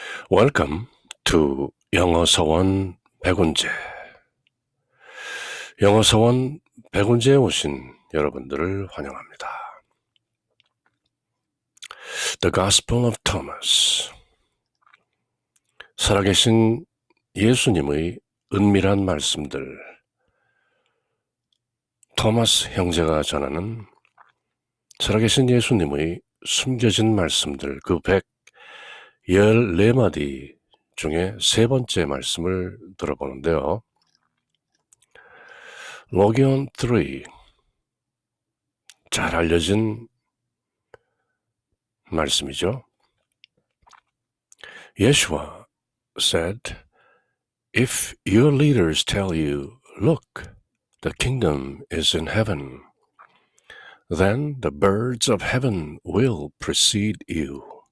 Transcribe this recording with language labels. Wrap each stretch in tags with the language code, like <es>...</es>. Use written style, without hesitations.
<en>Welcome to 영어서원 백운제.</en> <ko>영어서원 백운제에 오신 여러분들을 환영합니다.</ko> <en>The Gospel of Thomas.</en> <ko>살아계신 예수님의 은밀한 말씀들. 토마스 형제가 전하는 살아계신 예수님의 숨겨진 말씀들, 그 114마디 중에 세 번째 말씀을 들어보는데요. 로기온 3, 잘 알려진 말씀이죠.</ko> <en>Yeshua said, If your leaders tell you, look, the kingdom is in heaven, then the birds of heaven will precede you.</en>